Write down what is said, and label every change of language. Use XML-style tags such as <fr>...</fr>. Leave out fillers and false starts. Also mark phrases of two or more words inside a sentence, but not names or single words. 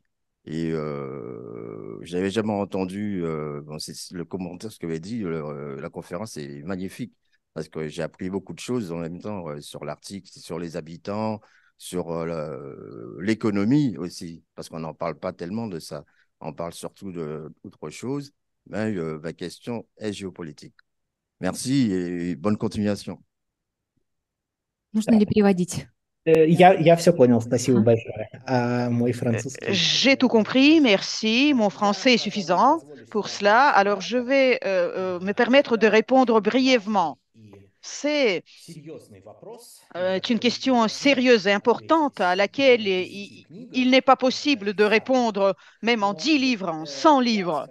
<fr>Et j'avais jamais entendu bon, le commentaire, ce que avait dit, la conférence est magnifique, parce que j'ai appris beaucoup de choses en même temps sur l'Arctique, sur les habitants, sur l'économie aussi, parce qu'on n'en parle pas tellement de ça. On parle surtout d'autre chose, mais ma question est géopolitique. Merci et bonne continuation.</fr> <ru>Нужно ли переводить? Я все понял, спасибо большое. А мой французский...</ru> <fr>J'ai tout compris, merci. Mon français est suffisant pour cela. Alors, je vais me permettre de répondre brièvement. C'est une question sérieuse et importante à laquelle il n'est pas possible de répondre même en 10 livres, en 100 livres.</fr>